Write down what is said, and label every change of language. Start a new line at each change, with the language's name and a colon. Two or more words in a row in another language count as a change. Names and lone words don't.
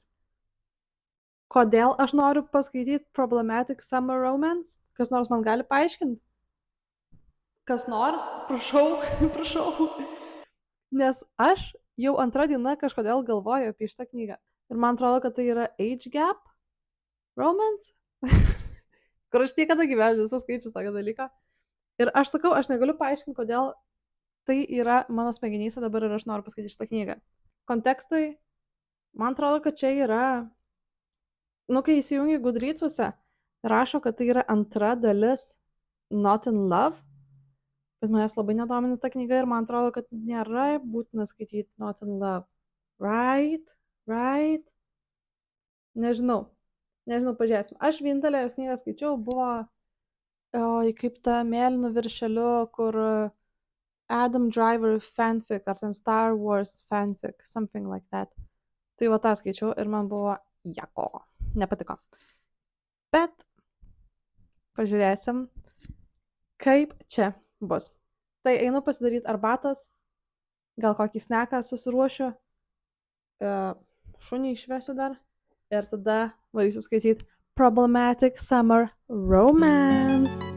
Lithuanian: Kodėl aš noriu paskaityti Problematic Summer Romance? Kas nors man gali paaiškinti? Kas nors? Prašau, prašau. Nes aš jau antrą dieną kažkodėl galvoju apie šitą knygą. Ir man atrodo, kad tai yra
English: age gap romance,
Lithuanian: kur aš niekada gyvenime nesu skaičius tokio dalyko. Ir aš sakau, aš negaliu paaiškinti, kodėl tai yra mano smegenyse dabar ir aš noriu paskaityti šitą knygą. Kontekstui, man atrodo, kad čia yra, kai įsijungi Goodreadsuose, rašo, kad tai yra antra dalis Not in Love, bet manęs labai nedomina ta knyga ir man atrodo, kad nėra būtina skaityti Not in Love. Right? Nežinau, pažiūrėsim. Aš vienintelę jos knygą skaičiau, buvo kaip ta mėlynu viršeliu, kur Adam Driver fanfic, ar ten Star Wars fanfic,
English: something like that.
Lithuanian: Tai va tą skaičiau ir man buvo jako, nepatiko. Bet pažiūrėsim, kaip čia bus. Tai einu pasidaryti arbatos, gal kokį sneką susiruošiu, šunį išvesiu dar ir tada varysiu skaityti Problematic Summer Romance.